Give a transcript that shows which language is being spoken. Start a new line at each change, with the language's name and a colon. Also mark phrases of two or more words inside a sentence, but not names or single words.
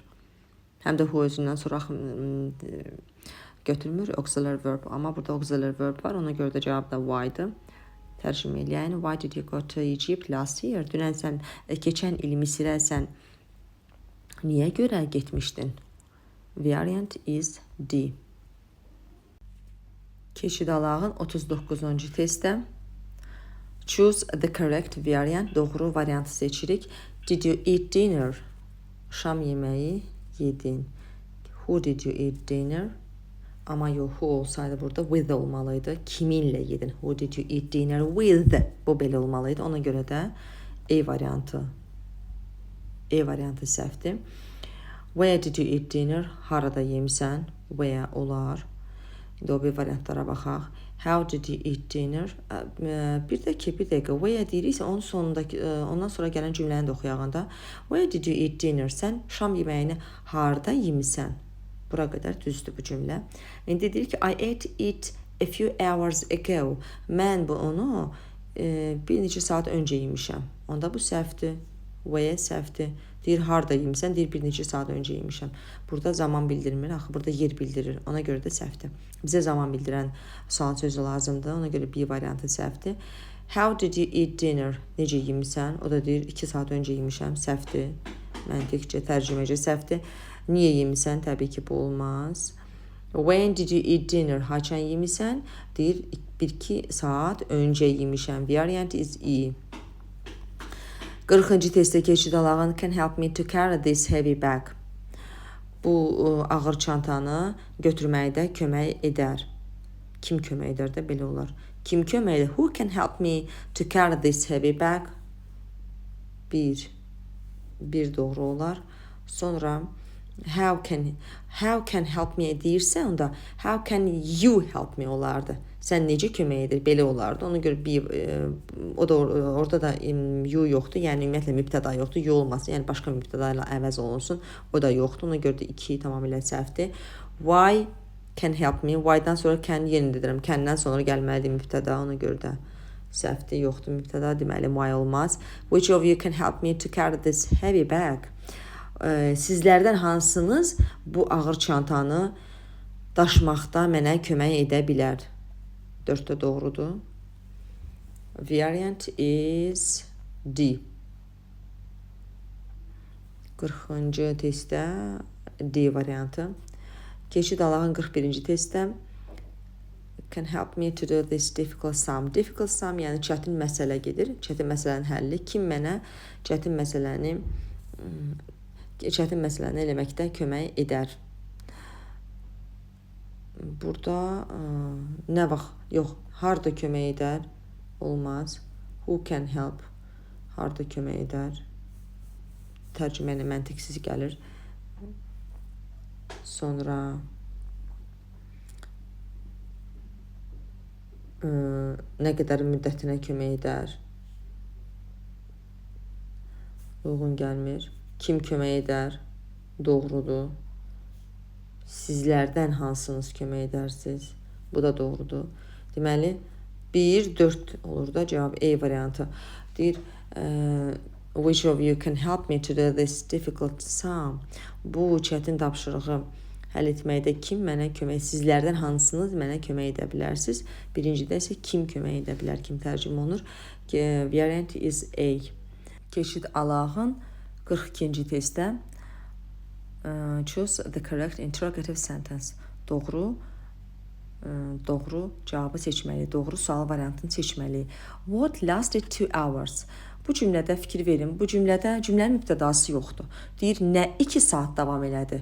Azerbaijani: Həm də who özündən sonra götürmür
English: auxiliary verb.
Azerbaijani: Amma burada
English: auxiliary verb
Azerbaijani: var. Ona görə də cavab da why-dır. Tərcümə eləyən.
English: Why did you go to Egypt last year?
Azerbaijani: Dünən sən, keçən il Misirə sən niyə görə getmişdin?
English: Variant is D.
Azerbaijani: Keçid alağın 39-cu testdə.
English: Choose the correct variant.
Azerbaijani: Doğru variantı seçirik.
English: Did you eat dinner?
Azerbaijani: Şam yeməyi yedin.
English: Who did you eat dinner?
Azerbaijani: Amma yox, who olsaydı burada with olmalıydı. Kiminlə yedin?
English: Who did you eat dinner with?
Azerbaijani: Bu belə olmalıydı. Ona görə də E variantı səhvdir.
English: Where did you eat dinner?
Azerbaijani: Harada yemisən? Where olar. İndi o bir variantlara baxaq.
English: How did you eat dinner?
Azerbaijani: Bir dəqiqə. Where deyiriksə onun sonundakı, ondan sonra gələn cümləni də oxuyağında.
English: Where did you eat dinner?
Azerbaijani: Sən şam yeməyini harda yemisən? Bura qədər düzdür bu cümlə. İndi deyir ki,
English: I ate it a few hours ago.
Azerbaijani: Mən onu bir neçə saat öncə yemişəm. Onda bu səhvdir. Where səhvdir. Deyir harda yemisən, deyir bir neçə saat öncə yemişəm. Burada zaman bildirmir, axı burada yer bildirir. Ona görə də səhvdir. Bizə zaman bildirən sual sözü lazımdır. Ona görə B variantı səhvdir.
English: How did you eat dinner?
Azerbaijani: Necə yemisən? O da deyir 2 saat öncə yemişəm. Səhvdir. Məntiqcə, tərcüməcə səhvdir. Niyə yemisən? Təbii ki, bu olmaz.
English: When did you eat dinner?
Azerbaijani: Haçan yemisən? Deyir 1-2 saat öncə yemişəm.
English: Variant is E.
Azerbaijani: 40-cı testdə keçid alağın
English: can help me to carry this heavy bag.
Azerbaijani: Bu ağır çantanı götürməkdə kömək edər. Kim kömək edər də belə olar. Kim kömək edər?
English: Who can help me to carry this heavy bag?
Azerbaijani: Bir doğru olar.
English: Sonra how can help me
Azerbaijani: deyirsə onda
English: how can you help me olardı.
Azerbaijani: Sən necə kömək edir? Belə olardı. Ona görə o da orada da you yoxdur. Yəni ümumiyyətlə mübtəda yoxdur. You olmasın. Yəni başqa mübtəda ilə əvəz olunsun. O da yoxdur. Ona görə də 2 tamamilə səhvdir.
English: Why can help me?
Azerbaijani: Why-dan sonra can yenə dedirəm. Can-dən sonra gəlməlidir mübtəda. Ona görə də səhvdir. Yoxdur mübtəda. Deməli why olmaz.
English: Which of you can help me to carry this heavy bag?
Azerbaijani: Sizlərdən hansınız bu ağır çantanı daşımaqda mənə kömək edə bilər? 4 də doğrudur.
English: Variant is D.
Azerbaijani: 40-cı testdə D variantı. Keçid alağın 41-ci testdə
English: can help me to do this difficult sum. Difficult sum
Azerbaijani: yəni çətin məsələ gedir. Çətin məsələnin həlli. Kim mənə çətin məsələni eləməkdə kömək edər? Burada nə vaxt? Yox, harda kömək edər? Olmaz.
English: Who can help?
Azerbaijani: Harda kömək edər? Tərcümə ilə məntiqsiz gəlir. Sonra nə qədər müddətinə kömək edər? Uyğun gəlmir. Kim kömək edər? Doğrudur. Sizlərdən hansınız kömək edərsiniz? Bu da doğrudur. Deməli, 1, 4 olur da cavab E variantı. Deyir,
English: which of you can help me to do this difficult sum?
Azerbaijani: Bu çətin tapşırığı həll etməkdə kim mənə kömək? Sizlərdən hansınız mənə kömək edə bilərsiniz? Birincidə isə kim kömək edə bilər? Kim tərcümə olunur?
English: Variant is A.
Azerbaijani: Keçid alağın 42-ci testdə
English: choose the correct interrogative sentence.
Azerbaijani: Doğru cavabı seçməli, doğru sual variantını seçməli.
English: What lasted 2 hours?
Azerbaijani: Bu cümlədə fikir verin. Bu cümlənin mübtədası yoxdur. Deyir, nə 2 saat davam elədi?